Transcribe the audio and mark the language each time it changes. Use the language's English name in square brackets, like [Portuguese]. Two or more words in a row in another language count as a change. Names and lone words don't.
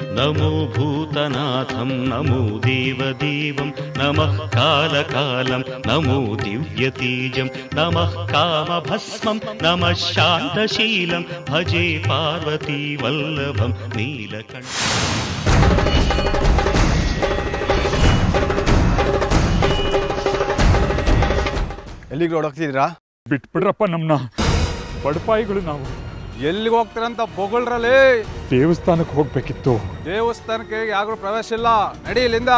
[Sanskrit] नमो भूतनाथं नमो देवदेवं नमः कालकालं नमो दिव्यतेजं नमः कामभस्मं नमः शान्तशीलं भजे पार्वती वल्लभं नीलकण्ठ. [Kannada] ಎಲ್ಲಿಗೆ ಓಡೋಗ್ತಿದ್ರಾ? ಬಿಟ್ಬಿಡ್ರಪ್ಪ ನಮ್ಮನ್ನ, ಬಡಪಾಯಿಗಳು ನಾವು. ಎಲ್ಲಿಗೆ ಹೋಗ್ತೀರಂತ ಬೊಗಳ್ರಲ್ಲಿ? ದೇವಸ್ಥಾನಕ್ಕೆ ಹೋಗ್ಬೇಕಿತ್ತು. ದೇವಸ್ಥಾನಕ್ಕೆ ಯಾರು ಪ್ರವೇಶ ಇಲ್ಲ, ನಡಿ ಇಲ್ಲಿಂದ.